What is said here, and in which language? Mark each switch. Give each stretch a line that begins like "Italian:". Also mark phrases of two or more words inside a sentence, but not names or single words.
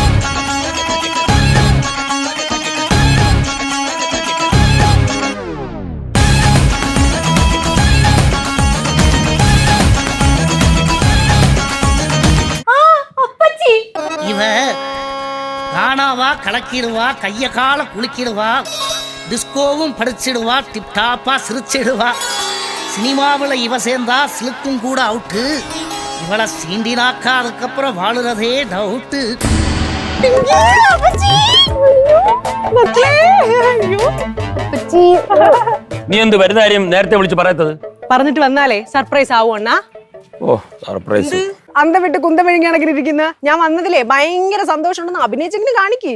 Tamil: இவ காணாவா, கலக்கிடுவா, கைய கால குளிக்கிடுவா, டிஸ்கோவும் படிச்சிடுவா, டிப்டாப்பா சிரிச்சிடுவா. சினிமாவில் இவ சேர்ந்தா சிலுக்கும் கூட அவுட்டு. இவளை சீண்டினாக்கா அதுக்கப்புறம் வாழுறதே டவுட்டு.
Malayalam: നീ എന്ത് വരുന്ന കാര്യം നേരത്തെ വിളിച്ച് പറയാത്തത്? പറഞ്ഞിട്ട് വന്നാലേ സർപ്രൈസ് ആവൂ അണ്ണാ. ഓ, സർപ്രൈസ്. അന്ത വിട്ട് കുന്തം വിഴുങ്ങി കണക്കിരിക്കുന്ന ഞാൻ വന്നതിലേ ഭയങ്കര സന്തോഷമുണ്ടെന്ന് അഭിനയിച്ചെങ്കിലും കാണിക്ക്.